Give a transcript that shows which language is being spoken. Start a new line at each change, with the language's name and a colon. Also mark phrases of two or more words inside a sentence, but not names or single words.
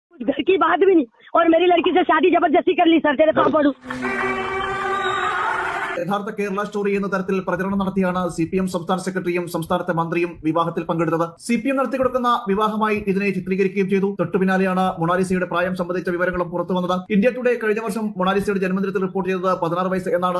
Hindi: घर की बात भी नहीं और मेरी लड़की से शादी जबरदस्ती कर ली सर, तेरे पाँव पड़ू।
Malayalam: യഥാർത്ഥ കേരള സ്റ്റോറി എന്ന തരത്തിൽ പ്രചരണം നടത്തിയാണ് CPM സംസ്ഥാന സെക്രട്ടറിയും സംസ്ഥാനത്തെ മന്ത്രിയും വിവാഹത്തിൽ പങ്കെടുത്തത്. CPM നടത്തിക്കൊടുക്കുന്ന വിവാഹമായി ഇതിനെ ചിത്രീകരിക്കുകയും ചെയ്തു. തൊട്ടു പിന്നാലെയാണ് മൊണാലിസയുടെ പ്രായം സംബന്ധിച്ച വിവരങ്ങളും പുറത്തു വന്നത്. ഇന്ത്യ ടുഡേ കഴിഞ്ഞ വർഷം മൊണാലിസയുടെ ജന്മദിനത്തിൽ റിപ്പോർട്ട് ചെയ്തത് 16 വയസ്സ് എന്നാണ്.